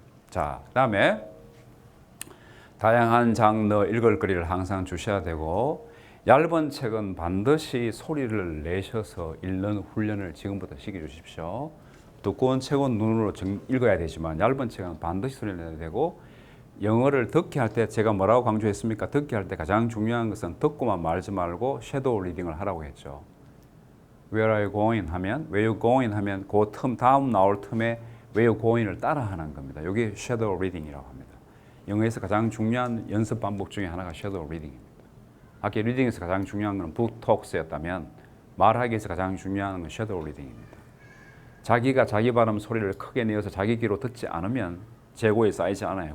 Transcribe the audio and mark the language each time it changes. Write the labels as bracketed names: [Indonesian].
[Korean] 자, 그 다음에 다양한 장르 읽을거리를 항상 주셔야 되고, 얇은 책은 반드시 소리를 내셔서 읽는 훈련을 지금부터 시켜주십시오. 두꺼운 책은 눈으로 읽어야 되지만 얇은 책은 반드시 소리를 내야 되고, 영어를 듣게 할 때 제가 뭐라고 강조했습니까? 듣게 할 때 가장 중요한 것은 듣고만 말지 말고 섀도우 리딩을 하라고 했죠. [English] Where are you going [Korean] 하면, [English] Where you going [Korean] 하면 그 다음 나올 틈에 [English] Where you going을 [Korean] 따라하는 겁니다. 이게 섀도우 리딩이라고 합니다. 영어에서 가장 중요한 연습 방법 중에 하나가 섀도우 리딩입니다. 아까 리딩에서 가장 중요한 건 북톡스였다면 말하기에서 가장 중요한 건 섀도우 리딩입니다. 자기가 자기 발음 소리를 크게 내어서 자기 귀로 듣지 않으면 재고에 쌓이지 않아요.